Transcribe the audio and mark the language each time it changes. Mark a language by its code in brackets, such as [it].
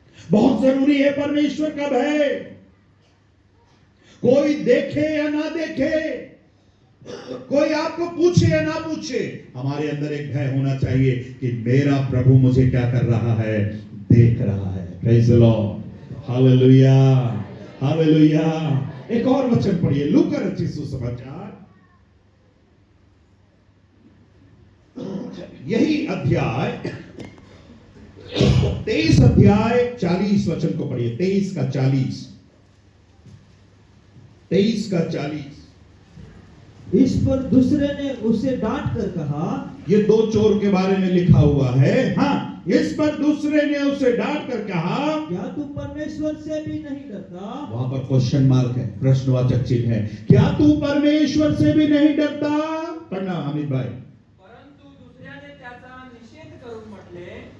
[hi] बहुत जरूरी है परमेश्वर का भय. कोई देखे या ना देखे, कोई आपको पूछे या ना पूछे, हमारे अंदर एक भय होना चाहिए कि मेरा प्रभु मुझे क्या कर रहा है, देख रहा है. [en] Praise the Lord, hallelujah, hallelujah. [hi] एक और वचन पढ़िए, लूका रचित सुसमाचार, यही अध्याय 23 अध्याय 40 वचन को पढ़िए. 23 का 40. इस पर दूसरे ने उसे डांट कर कहा, ये 2 चोर के बारे में लिखा हुआ है. हाँ, इस पर दूसरे ने उसे डांट कर कहा, क्या तू परमेश्वर से भी नहीं डरता? वहां पर क्वेश्चन मार्क है, प्रश्नवाचक चिन्ह है. क्या तू परमेश्वर से भी नहीं डरता? पढ़ना अमित भाई. [mr] परंतु दुसऱ्याने त्याचा निषेध करून म्हटले,